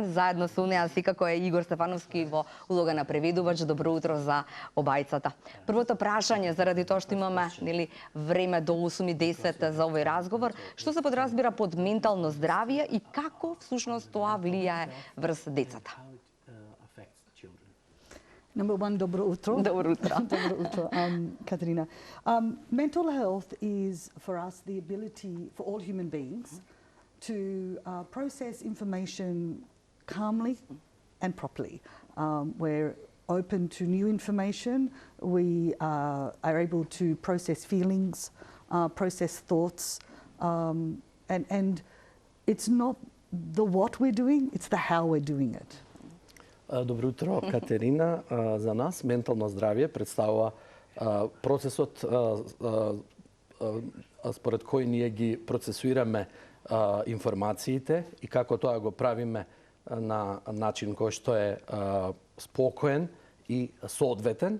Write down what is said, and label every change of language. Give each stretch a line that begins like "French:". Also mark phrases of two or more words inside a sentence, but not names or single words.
Macedonian: Заедно со неа секако е Игор Стефановски во улога на преведувач. Добро утро за обајцата. Првото прашање, заради тоа што имаме време до 8:10 за овој разговор, што се подразбира под ментално здравје и како всушност тоа влијае врз децата?
English: Number one,
Macedonian: добро утро. Добро утро. Добро утро, Katarina.
English: Mental health is for us the ability for all human beings to process information calmly and properly. We're open to new information. We are able to process feelings, process thoughts, and it's not the what we're doing, it's the how we're doing it.
Macedonian: Добро утро, Катерина. За нас ментално здравје представува процесот според кој ние ги процесуираме информациите и како тоа го правиме на начин кој што е спокоен и соодветен.